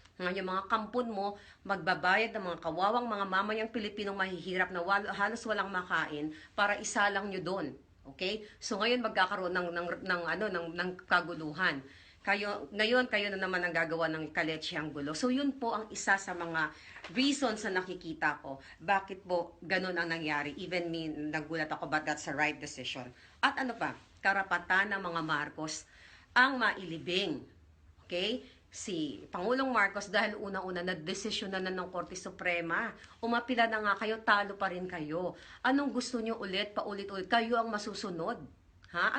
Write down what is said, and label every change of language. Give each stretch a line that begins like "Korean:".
Filipino: Ngayon, yung mga kampon mo, magbabayad ng mga kawawang mga mamayang Pilipinong mahihirap na halos walang makain para isalang nyo doon. Okay? So ngayon magkakaroon ng kaguluhan. Ngayon kayo na naman ang gagawa ng kaletsehang gulo. So yun po ang isa sa mga reasons na nakikita ko. Bakit po ganun ang nangyari?
English: Even me,
Filipino: nagulat ako,
English: but that's the right decision.
Filipino: At ano pa? Karapatan ng mga Marcos ang mailibing. Okay? Si Pangulong Marcos, dahil una-una na-desisyon na ng Korte Suprema, umapila na nga kayo, talo pa rin kayo. Anong gusto nyo ulit, paulit-ulit? Kayo ang masusunod. Ha?